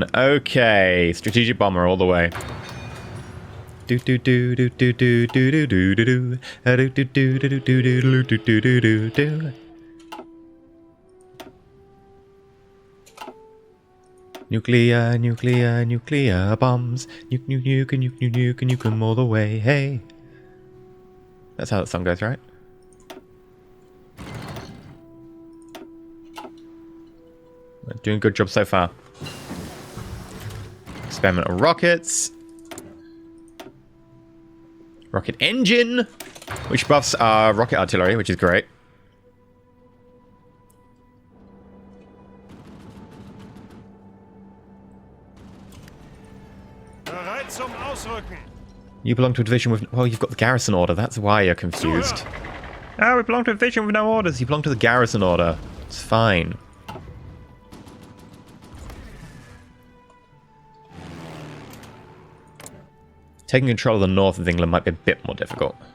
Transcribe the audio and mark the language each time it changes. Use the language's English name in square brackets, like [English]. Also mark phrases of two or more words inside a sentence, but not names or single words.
[English] Okay, strategic bomber all the way. Do do do do do do do do do do do do do do do do do do do do. Nuclear, nuclear, nuclear bombs. Nuke, nuke, nuke, and nuke, nuke, nuke, and nuke them all the way. Hey. That's how that song goes, right? Doing a good job so far. Experimental rockets. Rocket engine. Which buffs our rocket artillery, which is great. [German] Bereit zum Ausrücken! [English] You belong to a division with... Well, you've got the garrison order. That's why you're confused. Ah, we belong to a division with no orders. You belong to the garrison order. It's fine. Taking control of the north of England might be a bit more difficult.